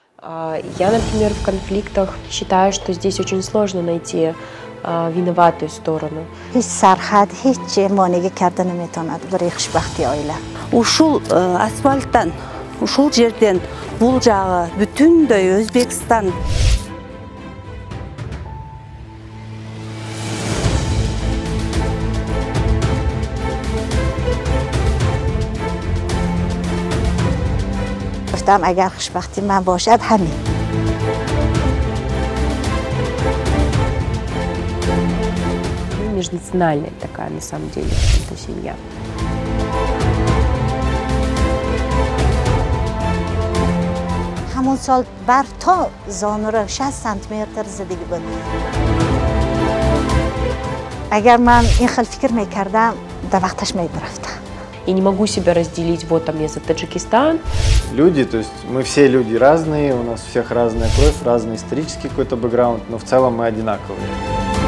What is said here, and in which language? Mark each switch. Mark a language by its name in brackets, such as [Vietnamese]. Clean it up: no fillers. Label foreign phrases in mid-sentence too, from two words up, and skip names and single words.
[Russian] Я, например, в конфликтах считаю, что здесь очень сложно найти виноватую сторону. [Kyrgyz] Ушул асфальттан, ушул жерден бул жагы бүтүндөй Өзбекстан. [Persian] اگر خوشبختی من باشد همین. [Russian] Межнациональная такая, на самом деле, эта семья. [Persian] همون سال بر تا زانو را 60 سانتیمتر زدگی بود. اگر من این خیلی فکر میکردم در وقتش میگرفتم. [Russian] И не могу себя разделить, вот там я за Таджикистан. Люди, то есть мы все люди разные, у нас у всех разная кровь, разный исторический какой-то бэкграунд, но в целом мы одинаковые.